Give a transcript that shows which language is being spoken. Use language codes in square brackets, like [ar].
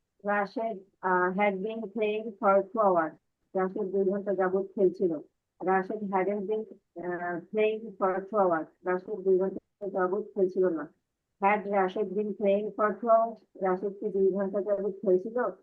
[en] Rashid had been playing for 2 hours. [bn] Rashid 2 ঘন্টা যাবত খেলছিল। [en] Rashid hadn't been playing for 2 hours. [bn] Rashid 2 ঘন্টা যাবত খেলছিল না। [en] Had Rashid been playing for 2 hours? [bn] Rashid কি 2 ঘন্টা যাবত খেলছিল?